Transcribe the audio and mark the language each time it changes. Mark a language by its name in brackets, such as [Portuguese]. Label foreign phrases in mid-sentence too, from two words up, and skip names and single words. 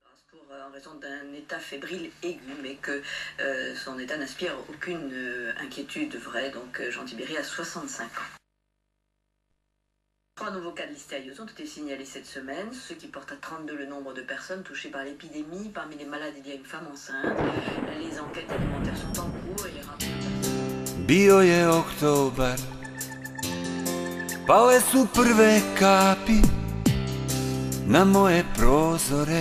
[French] En raison d'un état fébrile aigu, mais que son état n'inspire aucune inquiétude vraie. Donc Jean Tibéri a 65 ans. 3 nouveaux cas de listériose ont été signalés cette semaine, ce qui porte à 32 le nombre de personnes touchées par l'épidémie. Parmi les malades, il y a une femme enceinte. Les enquêtes alimentaires sont en cours et les rapports... [Serbian] Bio je oktobar, pale su prve kapi na moje prozore.